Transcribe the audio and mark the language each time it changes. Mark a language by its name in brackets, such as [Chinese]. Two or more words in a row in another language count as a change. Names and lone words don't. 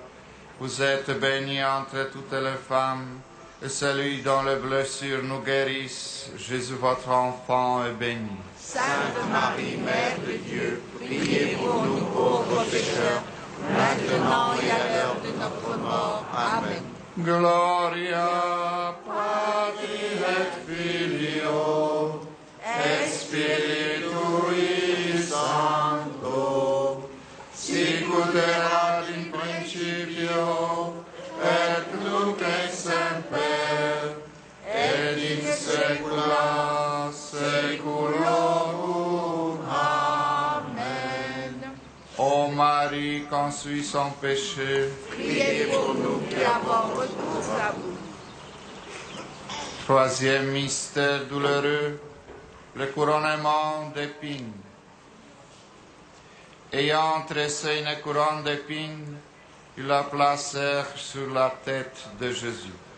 [French] Vous êtes bénie entre toutes les femmes, et celui dont les blessures nous guérissent, Jésus votre enfant, est béni. Sainte Marie, Mère de Dieu, priez pour nous pauvres pécheurs, maintenant et à l'heure de notre mort. Amen. [Latin] Gloria Patri et Filio et Spiritui Sancto, sicut erat in principio et nunc et semper et in saecula saeculorum. [French] Amen. Ô Marie, conçue sans péché, Priez pour nous qui avons recours à vous. Troisième mystère douloureux, le couronnement d'épines. Ayant tressé une couronne d'épines, ils la placèrent sur la tête de Jésus.